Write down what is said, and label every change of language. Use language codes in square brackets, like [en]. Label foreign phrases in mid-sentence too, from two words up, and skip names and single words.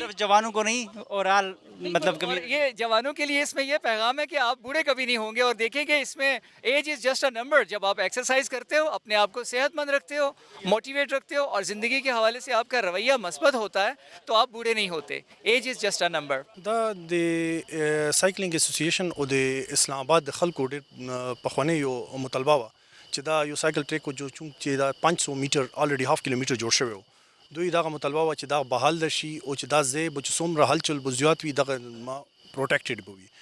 [ur] صرف جوانوں کو نہیں, اوورال مطلب اور یہ جوانوں کے لیے اس میں یہ پیغام ہے کہ آپ بوڑھے کبھی نہیں ہوں گے, اور دیکھیں کہ اس میں [en] age is just a number. [ur] جب آپ ایکسرسائز کرتے ہو, اپنے آپ کو صحت مند رکھتے ہو, موٹیویٹ رکھتے ہو, اور زندگی کے حوالے سے آپ کا رویہ مثبت ہوتا ہے, تو آپ بوڑھے نہیں ہوتے. [en] age is just a number. [ps] دا د سایکلینګ اسوسییشن او د اسلام آباد د خلکو ډېر پخوانی یو مطالبه وه چې دا یو [en] cycle track [ps] جو چې دا 500 میټر [en] already half kilometre [ps] جوړ شوی و. دوی دغه مطالبه وه چې دا بحال شي او چې دا ځای به چې څومره هلچل به زیات وي دغه پروټیکټډ به وي.